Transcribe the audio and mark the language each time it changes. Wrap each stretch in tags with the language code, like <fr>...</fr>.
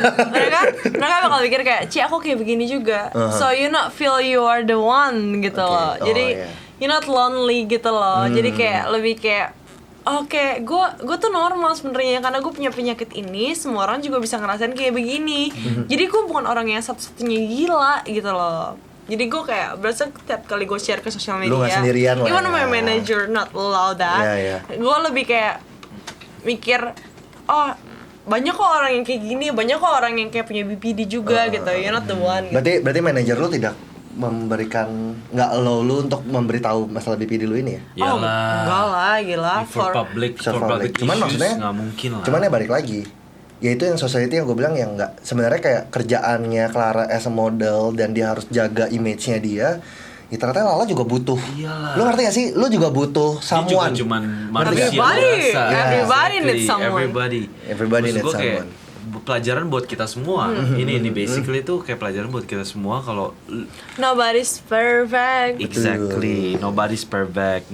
<id>mereka bakal pikir kayak, Ci aku kayak begini juga.</id> <en>So you not feel you are the one</en> <id>gitu loh. Jadi</id> <en>you not lonely</en> <id>gitu loh. Jadi kayak lebih kayak Oke, gue tuh normal sebenarnya karena gue punya penyakit ini, semua orang juga bisa ngerasain kayak begini. Jadi gue bukan orang yang satu-satunya gila gitu loh. Jadi gue kayak berasa tiap kali gue share ke sosial media, lu gak sendirian lah.</id> <en>Even my manager not allow that.</en> <id>Gue lebih kayak mikir, oh banyak kok orang yang kayak gini, banyak kok orang yang kayak punya BPD juga gitu.</id> <en>You're not the one.</en> <id>Berarti manajer lu tidak memberikan nggak allow lu untuk memberitahu masalah BPD lu ini ya? Enggak lah, gila.</id> <en>For public</en> <id>Cuman</id> <en>issues,</en> <id>maksudnya nggak mungkin lah. Cuman ya balik lagi, ya itu yang society yang gue bilang yang nggak, sebenarnya kayak kerjaannya Clara</id> <en>as a model</en> <id>dan dia harus jaga image-nya dia. Ya ternyata Lala juga butuh. Iyalah. Lu ngerti gak sih? Lu juga butuh someone. Dia juga cuman manusia biasa.</id> <en>Everybody needs someone. Everybody</en> <id>Maksud</id> <en>needs</en> <id>gua kayak</id> <en>someone.</en> <id>pelajaran buat kita semua. Ini basically tuh kayak pelajaran buat kita semua kalau</id> <en>Nobody's perfect. exactly, nobody's perfect.</en>